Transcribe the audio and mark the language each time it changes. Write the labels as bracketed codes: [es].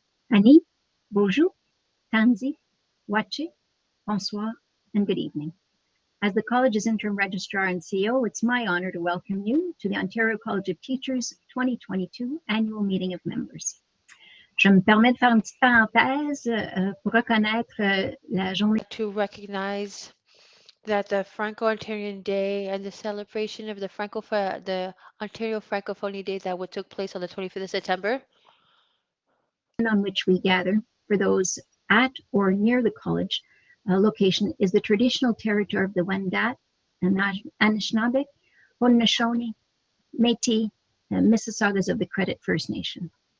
[en] Annie, bonjour, Tanzi, Wache, bonsoir, and good evening. As the college's interim registrar and CEO, it's my honor to welcome you to the Ontario College of Teachers 2022 Annual Meeting of Members. [fr] Je me permets de faire une petite parenthèse pour reconnaître la journée. [en] To recognize that the Franco-Ontarian Day and the celebration of the Ontario Francophonie Day that took place on the 25th of September. On which we gather for those at or near the college location is the traditional territory of the Wendat, Anishinaabe, Haudenosaunee, Métis, and Mississaugas of the Credit First Nation.